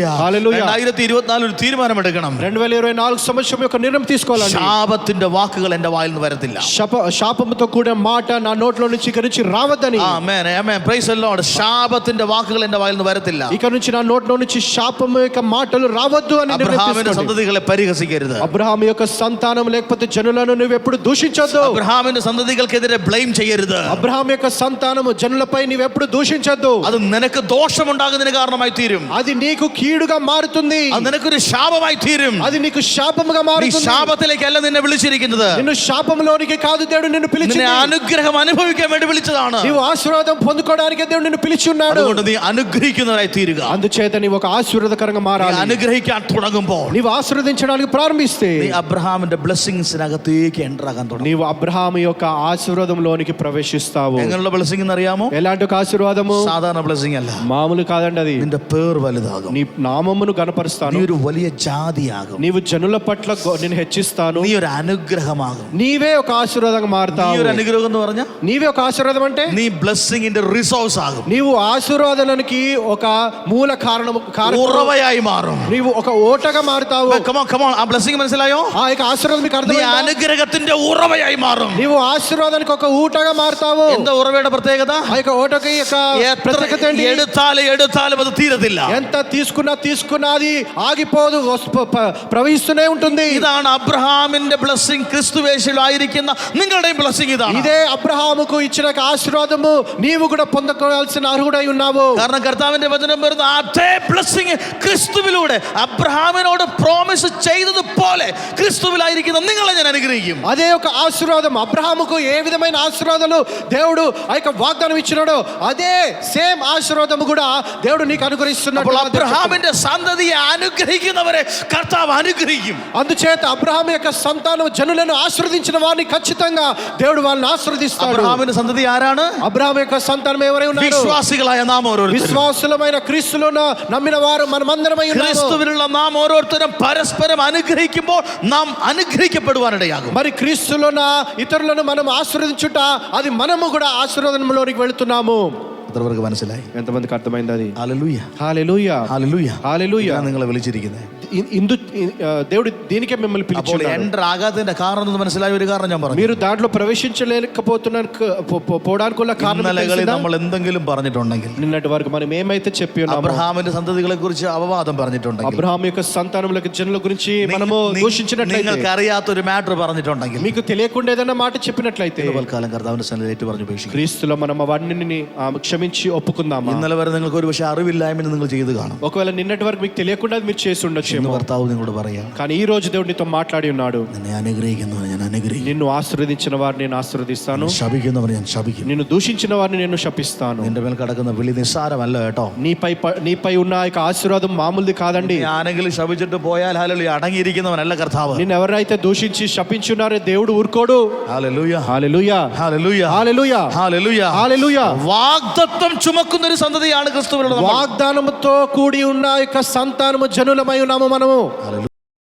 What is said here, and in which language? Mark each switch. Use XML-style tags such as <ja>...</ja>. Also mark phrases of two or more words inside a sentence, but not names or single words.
<te>హల్లెలూయా.</te> <ml>2024 ഒരു തീരുമാനമെടുക്കണം.</ml> <te>2024 సంవత్సరం యొక్క నిర్ణయం తీసుకోవాలండి.</te> <ml>ശാപത്തിന്റെ വാക്കുകൾ എന്റെ വായിൽ നിന്ന് വരത്തില്ല.</ml> <te>శాపముతో కూడిన మాట నా నోట్లో నుంచి ఇక నుంచి రావద్దని.</te> <ml>ആമേൻ ആമേൻ.</ml> <en>Praise the Lord.</en> <ml>ശാപത്തിന്റെ വാക്കുകൾ എന്റെ വായിൽ നിന്ന് വരത്തില്ല.</ml> <te>ఇక నుంచి నా నోట్లో నుంచి శాపము యొక్క మాటలు రావద్దు అని నిర్ణయం</te> <ml>അബ്രഹാമിന്റെ</ml> <te>తీసుకోండి.</te> <ml>സന്തതികളെ പരിഹസിക്കരുത്.</ml> <te>అబ్రహాము యొక్క సంతానం లేకపోతే జనులను నువ్వు ఎప్పుడు దూషించొద్దు.</te> <ml>അബ്രഹാമിന്റെ സന്തതികൾക്കെതിരെ ബ്ലെയിം ചെയ്യരുത്.</ml> <te>అబ్రహాము యొక్క సంతానము జనులపై నువ్వు ఎప్పుడు దూషించొద్దు.</te> <ml>അത് നിനക്ക് ദോഷമുണ്ടാകുന്നതിന് കാരണമായി തീരും.</ml> <te>అది నీకు కీడుగా మారుతుంది.</te> <ml>അത് നിനക്കൊരു ശാപമായി തീരും.</ml> <te>అది నీకు శాపముగా</te> <ml>നീ</ml> <te>మారుతుంది.</te> <ml>ശാപത്തിലേക്കല്ല നിന്നെ വിളിച്ചിരിക്കുന്നത്.</ml> <te>నిన్ను శాపములోనికి కాదు దేవుడు నిన్ను</te> <ml>നിന്നെ</ml> <te>పిలిచింది.</te> <ml>അനുഗ്രഹം അനുഭവിക്കാൻ വേണ്ടി വിളിച്ചതാണ്.</ml> <te>నీవు ఆశీర్వాదం పొందుకోవడానికి దేవుడు నిన్ను పిలిచి ఉన్నాడు.</te> <ml>അതുകൊണ്ട് നീ അനുഗ്രഹിക്കുന്നവരായി തീരുക.</ml> <te>అందుచేత నీవు ఒక ఆశీర్వాదకరంగా</te> <ml>നീ</ml> <te>మారాలి.</te> <ml>അനുഗ്രഹിക്കാൻ തുടങ്ങുമ്പോൾ</ml> <te>నీవు ఆశీర్వదించడానికి ప్రారంభిస్తే</te> <ml>നീ അബ്രഹാമിന്റെ ബ്ലെസ്സിങ്സിനകത്തേക്ക് ఎంటర్ ആകാൻ തുടങ്ങും.</ml> <te>నీవు అబ్రహాము యొక్క ఆశీర్వాదంలోనికి ప్రవేశిస్తావు.</te> <ml>എങ്ങനെയുള്ള ബ്ലെസ്സിംഗ് എന്ന് അറിയാമോ?</ml> <te>ఎలాంటి ఒక ఆశీర్వాదము?</te> <ml>സാധാരണ ബ്ലെസ്സിംഗ് അല്ല.</ml> <te>మామూలు కాదండి అది.</te> <ml>നിന്റെ പേർ വലുതാകും.</ml> <te>నీ నామమును</te> <ml>നീ</ml> <te>గణపరుస్తాను.</te> <ml>ഒരു വലിയ ജാതിയാകും.</ml> <te>నీవు జనుల పట్ల నేను హెచ్చిస్తాను.</te> <ml>നീ ഒരു അനുഗ്രഹമാകും.</ml> <te>నీవే ఒక ఆశీర్వాదంగా</te> <ml>നീ</ml> <te>మారుతావు.</te> <ml>ഒരു അനുഗ്രഹം എന്ന് പറഞ്ഞാൽ</ml> <te>నీవే ఒక ఆశీర్వాదం అంటే</te> <ml>നീ ബ്ലെസ്സിങ്ങിന്റെ റിസോഴ്സ് ആകും.</ml> <te>నీవు ఆశీర్వాదానికి ఒక మూల కారణము.</te> <ml>ഉറവയായി മാറും.</ml> <te>నీవు ఒక ఓటగా మారుతావు.</te> <ml>കമോൺ ആ ബ്ലെസ്സിംഗ് മനസ്സിലായോ?</ml> <te>ఆ యొక్క ఆశీర్వాదం మీకు</te> <ml>നീ</ml> <te>అర్థమైందా?</te> <ml>അനുഗ്രഹത്തിന്റെ ഉറവയായി മാറും.</ml> <te>నీవు ఆశీర్వాదానికి ఒక ఊటగా మారుతావు.</te> <ml>എന്താ ఉറവയുടെ പ്രത്യേകത?</ml> <te>ఆ యొక్క ఓటకి యొక్క ప్రత్యేకత ఏంటి?</te> <ml>എടുത്താലും അത് തീരത്തില്ല.</ml> <te>ఎంత తీసుకున్నది ఆగిపోదు, ప్రవహిస్తూనే ఉంటుంది.</te> <ml>ഇതാണ് അബ്രഹാമിന്റെ ബ്ലെസ്സിംഗ്. ക്രിസ്തുവേശുവിലായിരിക്കുന്ന നിങ്ങളുടെയും ബ്ലെസ്സിംഗ് ഇതാണ്.</ml> <te>ఇదే అబ్రహాముకు ఇచ్చిన ఆశీర్వాదము నీవు కూడా పొందుకోవాల్సిన అర్హుడై ఉన్నావు.</te> <ml>കാരണം കർത്താവിന്റെ വചനം വരുന്ന അതേ ബ്ലെസ്സിംഗ് ക്രിസ്തുവിലൂടെ അബ്രഹാമിനോട് പ്രോമിസ് ചെയ്തതുപോലെ ക്രിസ്തുവിലായിരിക്കുന്ന നിങ്ങളെ ഞാൻ അനുഗ്രഹിക്കും.</ml> <te>అదే ఒక ఆశీర్వాదం అబ్రహాముకు ఏ విధమైన ఆశీర్వాదాలు దేవుడు ఆ యొక్క వాగ్దానం ఇచ్చినాడో అదే సేమ్ ఆశీర్వాదం కూడా దేవుడు నీకు అనుగ్రహిస్తున్నాడు.</te> <ml>അപ്പോൾ അബ്രഹാമിന്റെ സന്തതിയെ അനുഗ്രഹിക്കുന്നവരെ കർത്താവ് അനുഗ്രഹിക്കും.</ml> <te>అందుచేత అబ్రహాము యొక్క సంతానం జనులను ఆశీర్వదించిన వారిని ఖచ్చితంగా దేవుడు వాళ్ళని ఆశీర్వదిస్తాడు.</te> <ml>അബ്രഹാമിന്റെ സന്തതി ആരാണ്?</ml> <te>అబ్రహాము యొక్క సంతానం ఎవరై ఉన్నారు?</te> <ml>വിശ്വാസികളായ നാം ഓരോരുത്തരും.</ml> <te>విశ్వాసులమైన క్రీస్తులో నమ్మిన వారు మనమందరమై ఉన్నాము.</te> <ml>ക്രിസ്തുവിലുള്ള നാം ഓരോരുത്തരും പരസ്പരം അനുഗ്രഹിക്കുമ്പോൾ നാം അനുഗ്രഹിക്കപ്പെടുവാനിടയാകും.</ml> <te>మరి క్రీస్తులోన ఇతరులను మనం ఆశీర్వదించుట అది మనము కూడా ఆశీర్వాదంలోనికి వెళుతున్నాము.</te> <ml>എത്രപേർക്ക് മനസ്സിലായി?</ml> <te>ఎంతమందికి అర్థమైంది అది?</te> <ml>ഹല്ലേലൂയ.</ml> <te>హల్లెలూయా.</te> <ml>ഹല്ലേലൂയ.</ml> <te>హల్లెలూయా.</te> <ml>ഞാൻ നിങ്ങളെ വിളിച്ചിരിക്കുന്നത്.</ml> <te>దేవుడు దీనికే మిమ్మల్ని</te> <ml>അപ്പോൾ</ml> <te>పిలిచాడు.</te> <ml>ఎంటర్ ആകാത്തതിന്റെ കാരണം എന്ന് മനസ്സിലായ ഒരു കാരണം ഞാൻ പറഞ്ഞു.</ml> <te>మీరు దాంట్లో ప్రవేశించలేకపోతున్నారు పోవడానికి వల్ల కారణం</te> <ml>ഇന്നലകളിൽ നമ്മൾ എന്തെങ്കിലും പറഞ്ഞിട്ടുണ്ടെങ്കിൽ,</ml> <te>నిన్నటి వరకు మనం ఏమైతే చెప్పి ఉన్నామో,</te> <ml>അബ്രഹാമിന്റെ സന്തതികളെ കുറിച്ച് അപവാദം പറഞ്ഞിട്ടുണ്ടെങ്കിൽ,</ml> <te>అబ్రహాము యొక్క సంతానములకు జనుల గురించి మనము దూషించినట్లయితే,</te> <ml>നിങ്ങൾക്ക് അറിയാത്തൊരു മാറ്റർ പറഞ്ഞിട്ടുണ്ടെങ്കിൽ,</ml> <te>మీకు తెలియకుండా ఏదైనా మాట చెప్పినట్లయితే</te> <ml>തൽക്കാലം കർത്താവിന്റെ സന്നിധിയിൽ ഏറ്റു പറഞ്ഞു ഉപേക്ഷിക്കും.</ml> <te>క్రీస్తులో మనం అవన్నీ క్షమించి ఒప్పుకుందామా?</te> <ml>ഇന്നലെ വരെ നിങ്ങൾക്ക് ഒരു പക്ഷേ അറിവില്ലായ്മ നിങ്ങൾ ചെയ്ത് കാണും.</ml> <te>ఒకవేళ నిన్నటి వరకు మీకు తెలియకుండా మీరు చేసి ఉండొచ్చు.</te> <ml>കർത്താവ് നിങ്ങളോട് പറയാം,</ml> <te>కానీ ఈ రోజు దేవుడు నీతో మాట్లాడి ఉన్నాడు.</te> <ml>നിന്നെ അനുഗ്രഹിക്കുന്നവനെ ഞാൻ അനുഗ്രഹിക്കും.</ml> <te>నిన్ను ఆశీర్వదించిన వారిని నేను ఆశీర్వదిస్తాను.</te> <ml>ശപിക്കുന്നവനെ ഞാൻ ശപിക്കും.</ml> <te>నిన్ను దూషించిన వారిని నేను శపిస్తాను.</te> <ml>നിന്റെ മേൽ കിടക്കുന്ന വിളി നിസ്സാരമല്ല കേട്ടോ.</ml> <te>నీపై ఉన్న యొక్క ఆశీర్వాదం మామూలుది కాదండి.</te> <ml>ആരെങ്കിലും ശപിച്ചിട്ട് പോയാൽ ഹല്ലേലൂയ അടങ്ങിയിരിക്കുന്നവനല്ല കർത്താവ്.</ml> <te>నిన్ను ఎవరైతే దూషించి శపించున్నారో దేవుడు ఊరుకోడు.</te> <ml>ഹല്ലേലൂയ.</ml> <te>హల్లెలూయా.</te> <ml>ഹല്ലേലൂയ.</ml> <te>హల్లెలూయా.</te> <ml>ഹല്ലേലൂയ.</ml> <te>హల్లెలూయా.</te> <ml>വാഗ്ദത്തം ചുമക്കുന്ന ഒരു സന്തതിയാണ് ക്രിസ്തുവിലുള്ള.</ml> <te>వాగ్దానముతో కూడి ఉన్న యొక్క సంతానము జనులమై ఉన్నాము మనము.</te>